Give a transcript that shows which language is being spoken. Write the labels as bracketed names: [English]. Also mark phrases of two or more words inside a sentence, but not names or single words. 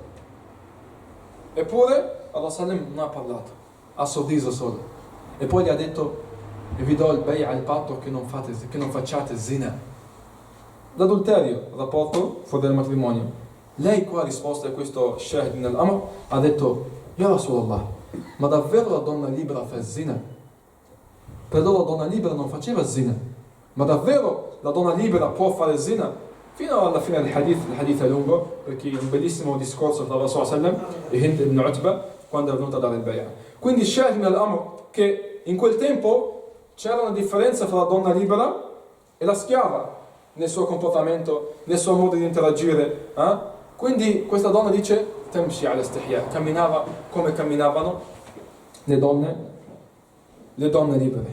[Italian] Eppure [Arabic] الله سلم [Italian] non ha parlato, ha sorriso solo. E poi gli ha detto, e vi do il bay'a al patto che non facciate zina, l'adulterio, rapporto fuori dal matrimonio. Lei qua ha risposto a questo [Arabic] شاهد من الأمر, [Italian] ha detto, [Arabic] يا رسول الله, [Italian] ma davvero la donna libera fa zina? Per loro la donna libera non faceva zina, ma davvero la donna libera può fare zina? Fino alla fine del hadith, il hadith è lungo, perché è un bellissimo discorso tra [Arabic] رسول سلم [Italian] e Hind ibn Utbah quando è venuta a dare il bay'a. Quindi [Arabic] شاهد من الأمر, [Italian] che in quel tempo c'era una differenza tra la donna libera e la schiava nel suo comportamento, nel suo modo di interagire. Quindi questa donna dice [Arabic] تمشي الاستحياء, [Italian] camminava come camminavano le donne libere.